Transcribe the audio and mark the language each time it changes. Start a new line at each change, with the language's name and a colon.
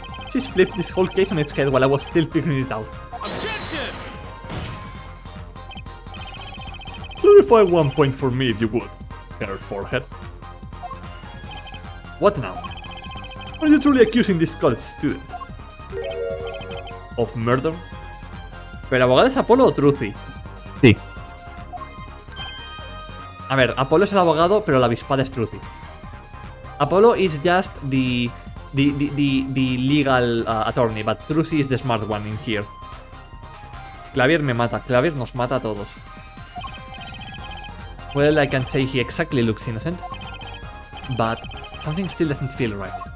English: She's flipped this whole case on its head while I was still figuring it out. Objection! Clarify 1 point for me if you would, Herr Forehead. What now? Are you truly accusing this college student Of murder?
Spanish: ¿Pero abogado es Apolo o Truthy? Sí. A ver, Apolo es el abogado, pero la avispada es Truthy.
English: Apollo is just the legal attorney, but Truthy is the smart one in here.
Spanish: Clavier me mata. Clavier nos mata a todos.
English: Well, I can say he exactly looks innocent, but something still doesn't feel right.